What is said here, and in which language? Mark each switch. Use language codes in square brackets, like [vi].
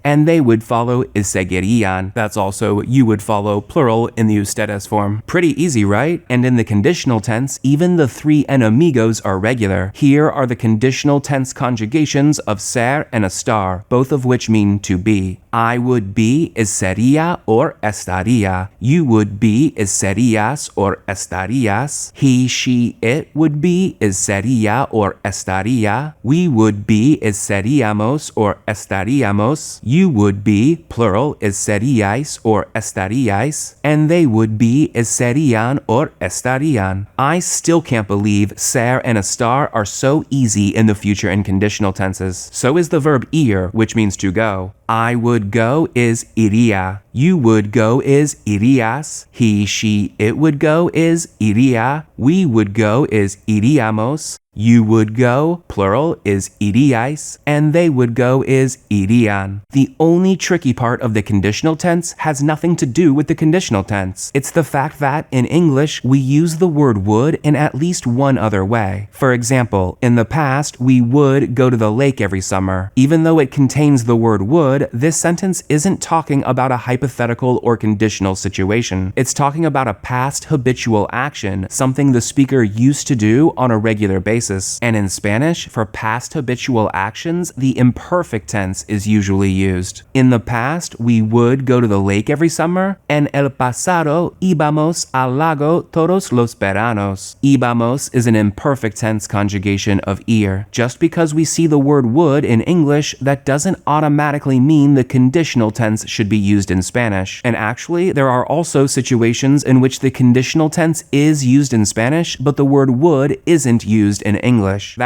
[en] And they would follow is seguirían. That's also you would follow, plural in the ustedes form. Pretty easy, right? And in the conditional tense, even the 3 enemigos are regular. Here are the conditional tense conjugations of ser and estar, both of which mean to be. I would be is sería or estaría. You would be is serías or estarías. He, she, it would be is sería or estaría. We would be is seríamos or estaríamos. You would be, plural, is seríais or estaríais. And they would be is serían or estarían. I still can't believe ser and estar are so easy in the future and conditional tenses. So is the verb ir, which means to go. I would go is iría. You would go is irías. He, she, it would go is iría. We would go is iríamos. You would go, plural, is iríais, and they would go is irían. The only tricky part of the conditional tense has nothing to do with the conditional tense. It's the fact that, in English, we use the word would in at least one other way. For example, in the past, we would go to the lake every summer. Even though it contains the word would, this sentence isn't talking about a hypothetical or conditional situation. It's talking about a past habitual action, something the speaker used to do on a regular basis. And in Spanish, for past habitual actions, the imperfect tense is usually used. In the past, we would go to the lake every summer. [es] En el pasado, íbamos al lago todos los veranos. [en] Íbamos is an imperfect tense conjugation of ir. Just because we see the word would in English, that doesn't automatically mean the conditional tense should be used in Spanish. And actually, there are also situations in which the conditional tense is used in Spanish, but the word would isn't used in English.